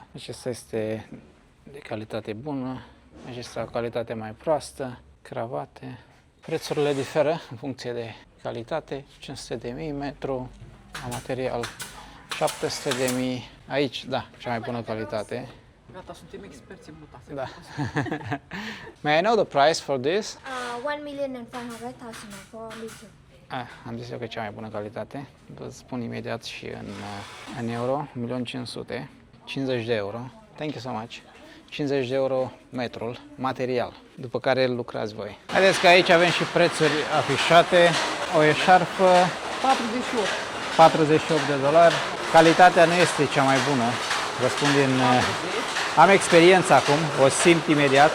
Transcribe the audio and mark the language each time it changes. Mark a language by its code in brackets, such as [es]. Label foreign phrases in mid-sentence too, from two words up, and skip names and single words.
[ro] Acesta este de calitate bună, acesta o calitate mai proastă, cravate. Prețurile diferă în funcție de calitate, 500.000 metru, la material 700.000, aici, da, cea mai bună calitate. Gata, suntem experți în mutase. Da. [en] May I know the price for this? 1,5 million for liter. [ro] Am zis eu că e cea mai bună calitate. Vă spun imediat și în euro, 1.500.000, 50 de euro. [en] Thank you so much. [ro] 50 de euro metrul, material, după care îl lucrați voi. Haideți că aici avem și prețuri afișate. O eșarfă 48. $48. Calitatea nu este cea mai bună. Vă spun din... Am experiență acum, o simt imediat.